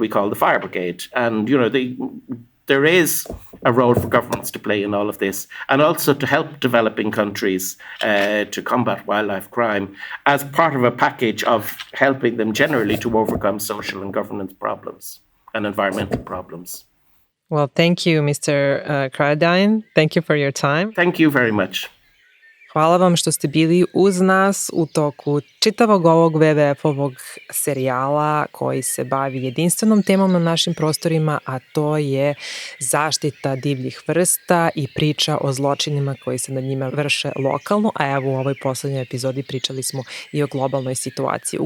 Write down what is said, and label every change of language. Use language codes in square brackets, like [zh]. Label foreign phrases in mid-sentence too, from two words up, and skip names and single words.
[en] We call the fire brigade. And, there is a role for governments to play in all of this, and also to help developing countries to combat wildlife crime as part of a package of helping them generally to overcome social and governance problems and environmental problems. Well, thank you, Mr. O'Krajodejna. Thank you for your time. Thank you very much. [sr] Hvala vam što ste bili uz nas u toku čitavog ovog WWF-ovog serijala koji se bavi jedinstvenom temom na našim prostorima, a to je zaštita divljih vrsta i priča o zločinima koji se nad njima vrše lokalno, a evo u ovoj poslednjoj epizodi pričali smo i o globalnoj situaciji.